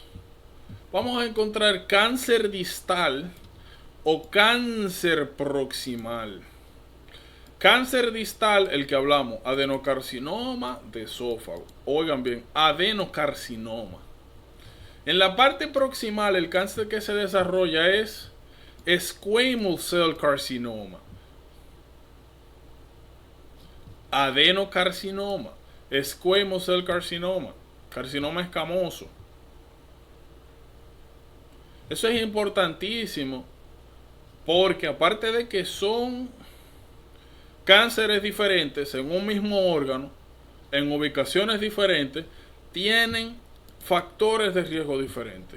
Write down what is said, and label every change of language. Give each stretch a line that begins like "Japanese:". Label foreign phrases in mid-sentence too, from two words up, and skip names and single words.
Spanish: Vamos a encontrar cáncer distal o cáncer proximal. Cáncer distal, el que hablamos, adenocarcinoma de esófago. Oigan bien, adenocarcinoma. En la parte proximal, el cáncer que se desarrolla es
English: squamous cell carcinoma.
Spanish: Adenocarcinoma,
English: squamous cell carcinoma,
Spanish: carcinoma escamoso. Eso es importantísimo porque aparte de que son cánceres diferentes en un mismo órgano, en ubicaciones diferentes, tienen factores de riesgo diferentes.